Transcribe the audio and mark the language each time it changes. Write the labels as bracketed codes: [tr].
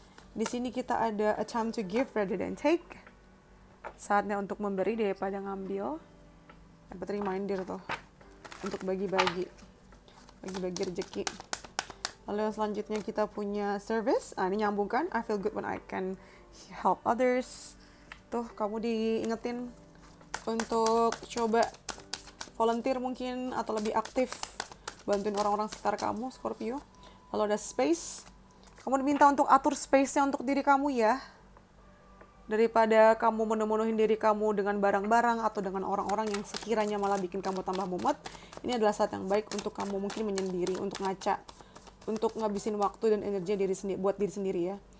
[id] Di sini kita ada [en] a time to give rather than take. [id] Saatnya untuk memberi daripada ngambil. Dapat reminder tuh untuk bagi-bagi rezeki. Lalu yang selanjutnya kita punya service. Ini nyambung kan? [en] I feel good when I can help others. [id] Tuh, kamu diingetin untuk coba volunteer mungkin atau lebih aktif bantuin orang-orang sekitar kamu, Scorpio. Lalu ada space. Kamu diminta untuk atur space-nya untuk diri kamu ya. Daripada kamu memenuhi diri kamu dengan barang-barang atau dengan orang-orang yang sekiranya malah bikin kamu tambah mumet, ini adalah saat yang baik untuk kamu mungkin menyendiri, untuk ngaca, untuk ngabisin waktu dan energi buat diri sendiri ya.